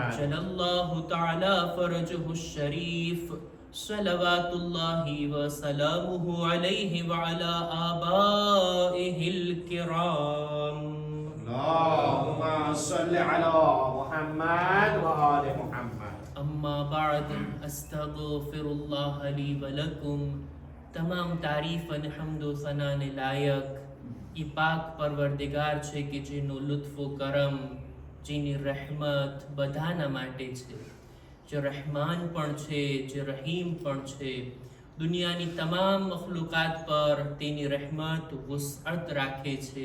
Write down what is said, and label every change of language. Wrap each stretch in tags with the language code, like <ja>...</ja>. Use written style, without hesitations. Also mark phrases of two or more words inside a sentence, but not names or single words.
<ar>عجل الله تعالى فرجه الشريف صلوات الله وسلامه عليه وعلى آبائه الكرام. اللهم صل على محمد وآل محمد. أما بعد أستغفر الله لي ولكم.</ar> <gu>તમામ તારીફ અને હમદો સનાને લાયક ઈ પાક પરવરદિગાર છે કે જેનો લુત્ફો કરમ જેની રહેમત બધાના માટે છે, જે રહેમાન પણ છે, જે રહીમ પણ છે. દુનિયાની તમામ મખલુકાત પર તેની રહેમત વસઅત રાખે છે.</gu>